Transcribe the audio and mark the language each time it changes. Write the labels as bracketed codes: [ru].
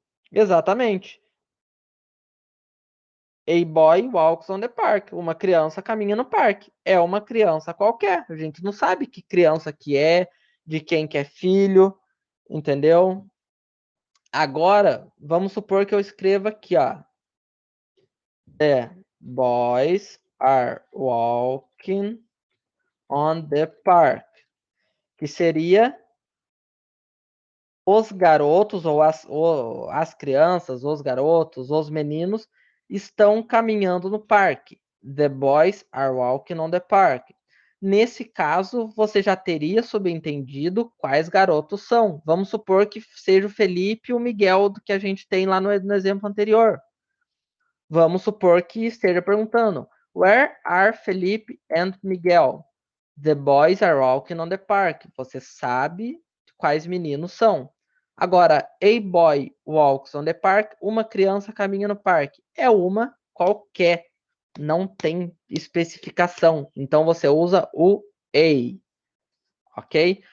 [pt] Exatamente. [en] A boy walks on the park. [pt] Uma criança caminha no parque. É uma criança qualquer. A gente não sabe que criança que é, de quem que é filho, entendeu? Agora, vamos supor que eu escreva aqui, ó. [en] The boys are walking on the park. [pt] Que seria os garotos ou as crianças, os garotos, os meninos estão caminhando no parque. [en] The boys are walking on the park. [pt] Nesse caso, você já teria subentendido quais garotos são. Vamos supor que seja o Felipe e o Miguel do que a gente tem lá no exemplo anterior. Vamos supor que esteja perguntando: [en] Where are Felipe and Miguel? The boys are walking on the park. [pt] Você sabe quais meninos são. Agora, [en] a boy walks on the park. [pt] Uma criança caminha no parque. É uma qualquer. Não tem especificação. Então você usa o a. Ok?